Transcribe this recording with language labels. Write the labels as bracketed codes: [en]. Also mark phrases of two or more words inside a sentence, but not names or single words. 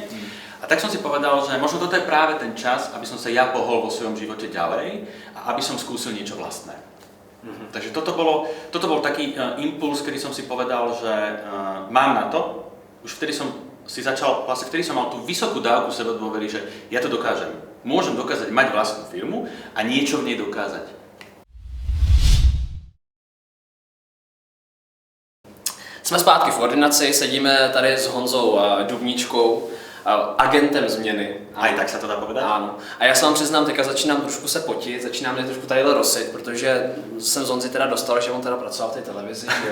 [sk] A tak som si povedal, že možno toto je práve ten čas, aby som sa ja pohol vo svojom živote ďalej a aby som skúsil niečo vlastné. Takže toto bol taký impuls, kedy som si povedal, že mám na to. Už vtedy som mal tú vysokú dávku sebadôvery, že ja to dokážem. Môžem dokázať mať vlastnú firmu a niečo v nej dokázať. [cs] Jsme zpátky v ordinaci, sedíme tady s Honzou Dubníčkou, agentem změny. [sk] Aj tak sa to dá povedať? Áno. [cs] A já se vám přiznám, teďka začínám trošku se potit, začínám mě trošku tadyhle rozsit, protože jsem z Honzy teda dostal, že on teda pracoval v té televizi, jo.